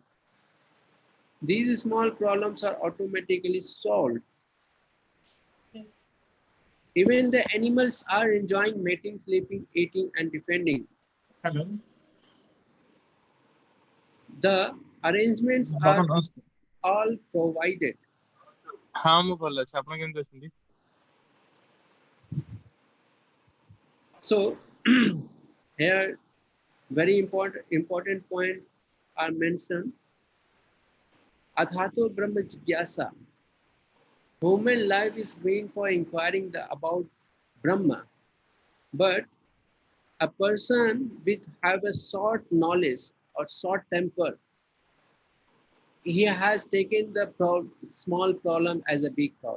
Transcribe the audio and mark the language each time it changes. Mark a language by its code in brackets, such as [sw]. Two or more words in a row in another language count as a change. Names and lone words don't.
[en] These small problems are automatically solved. Even the animals are enjoying mating, sleeping, eating, and defending. Hello. The arrangements Baban are [hi] namaste. [en] all provided. [or] हाँ ମୁଁ ଭଲ ଅଛି ଆପଣ କେମିତି ଅଛନ୍ତି? [en] So here very important point are mentioned. [sa] Athato Brahma Jigyasa. [en] Human life is meant for inquiring about Brahma, but a person with have a short knowledge or short temper, he has taken the small problem as a big problem.